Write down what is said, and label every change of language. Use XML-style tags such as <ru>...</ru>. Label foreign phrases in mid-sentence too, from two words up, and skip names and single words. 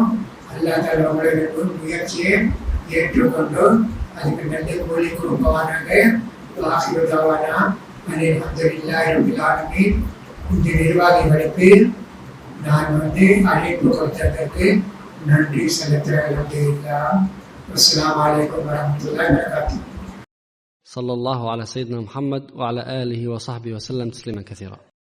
<ta>அல்லாஹ் தஆலா உங்களுடைய முயற்சியை ஏற்றுக்கொண்டு அதுக்கு நல்ல கூலி கொடுப்பவானாக.</ta> <ar>آخر دعوانا الحمد لله رب العالمين.</ar> <ta>இந்த நிர்வாகிகளுக்கு நான் அழைப்பு கொடுத்ததற்கு நன்றி செலுத்துகிறேன். அல்ஹம்துலில்லாஹ்.</ta> <ar>السلام عليكم ورحمة الله وبركاته. صلى الله على سيدنا محمد وعلى آله وصحبه وسلم تسليما كثيرا.</ar>